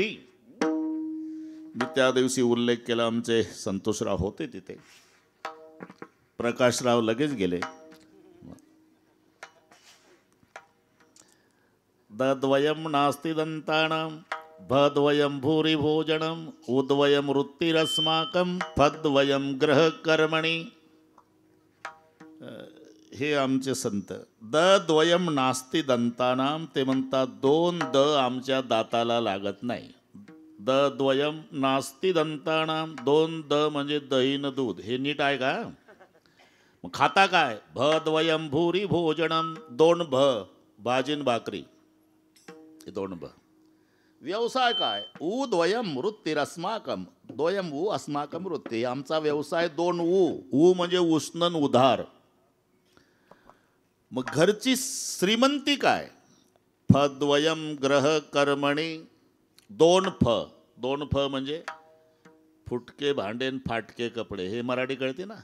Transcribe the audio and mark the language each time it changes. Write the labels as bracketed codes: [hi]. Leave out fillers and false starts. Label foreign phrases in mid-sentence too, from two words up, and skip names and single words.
[mr] मी त्या दिवशी उल्लेख केला, आमचे संतोषराव होते तिथे, प्रकाशराव लगेच गेले. [sa] दद्वयम नास्ति दंतानां भद्वयम भूरि भोजनम उद्वयम वृत्तिरस्माकं फद्वयम ग्रह कर्मणि. [mr] हे आमचे संत. [sa] द्वयम नास्ति दंतानाम, [mr] ते म्हणतात दोन द आमच्या दाताला लागत नाही. [sa] द्वयम नास्ति दंतानाम, [mr] दोन द म्हणजे दही न दूध. हे नीट आहे का? मग खाता काय? [sa] भद्वयम भूरी भोजनम, [mr] दोन भ, भाजीन भाकरी, हे दोन भ. व्यवसाय काय? [sa] उद्वयम वृत्तिरस्माकम, द्वयम ऊ अस्माकम वृत्ती, [mr] आमचा व्यवसाय दोन ऊ म्हणजे उष्णन उधार. मग घरची श्रीमंती काय? [sa] फद्वयम ग्रह कर्मणी, [mr] दोन फ म्हणजे फुटके भांडे फाटके कपडे, हे मराठी कळते ना.